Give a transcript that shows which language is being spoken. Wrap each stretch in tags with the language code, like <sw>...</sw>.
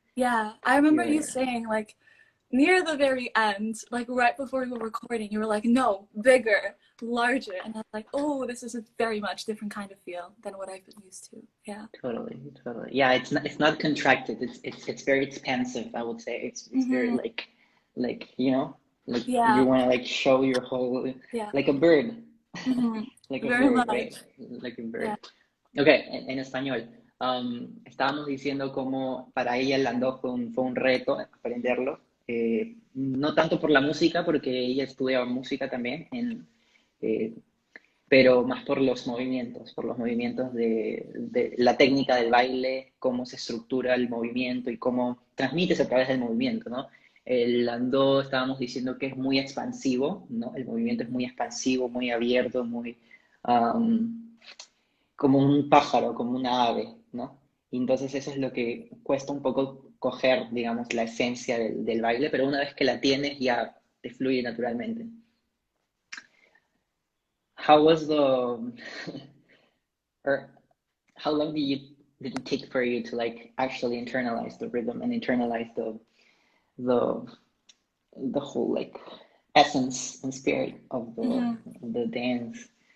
<en>Yeah, I remember you saying like near the very end, like right before we were recording, you were like, no, bigger, larger, and I was like, oh, this is a very much different kind of feel than what I've been used to. Yeah, totally. Yeah, it's not contracted, it's very expansive, I would say. It's very like you know, like you want to like show your whole, like a bird. Like a very bird, much. right? Like a bird.</en> <es>Okay, en español, estábamos diciendo cómo para ella el Landó fue un reto aprenderlo. No tanto por la música, porque ella estudiaba música también, pero más por los movimientos de la técnica del baile, cómo se estructura el movimiento y cómo transmites a través del movimiento, ¿no? El Landó estábamos diciendo que es muy expansivo, ¿no? El movimiento es muy expansivo, muy abierto, muy como un pájaro, como una ave, ¿no? Y entonces eso es lo que cuesta un poco coger, digamos, la esencia del baile, pero una vez que la tienes ya te fluye naturalmente.</es> <en>How was the, or how long did it take for you to like actually internalize the rhythm and internalize the the whole like essence and spirit of the dance?</en>